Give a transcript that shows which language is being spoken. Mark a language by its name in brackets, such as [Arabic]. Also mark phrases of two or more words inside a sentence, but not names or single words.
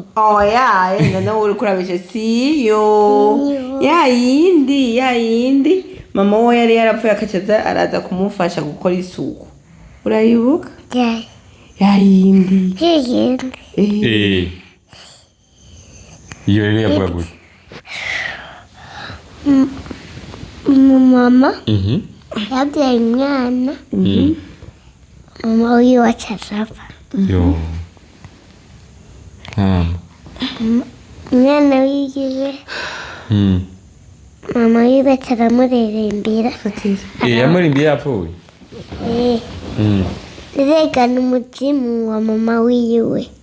[Rundi] oya none uri kurabeshe siyo yayindi mama we yari yarapfuye akacaza araza kumufasha gukora isuku urayibuka yayindi iyo rero yavuga gute mama yabyaye umwana mama wiwe acazapfa umwana wiwe mama wiwe ataramuririmbira yamuririmbiye yapfuye regana umuzimu wa mama wiwe